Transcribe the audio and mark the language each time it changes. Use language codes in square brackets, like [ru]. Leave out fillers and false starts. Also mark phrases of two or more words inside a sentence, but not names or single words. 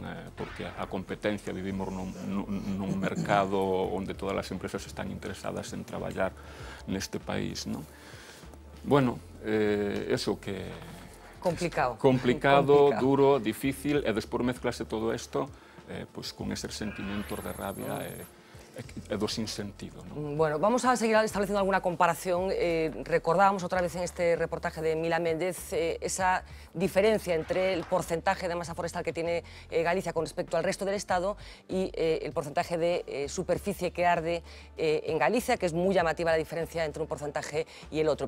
[gl] Porque a competencia, vivimos nun mercado onde todas as empresas están interesadas en traballar neste país, non? [es] Bueno, eso que... [gl] Complicado, duro, difícil, e despois mezclase todo isto pois con eses sentimentos de rabia e do sinsentido. [es] Bueno, vamos a seguir estableciendo alguna comparación. Recordábamos otra vez en este reportaje de Mila Méndez esa diferencia entre el porcentaje de masa forestal que tiene Galicia con respecto al resto del Estado y el porcentaje de superficie que arde en Galicia, que es muy llamativa la diferencia entre un porcentaje y el otro.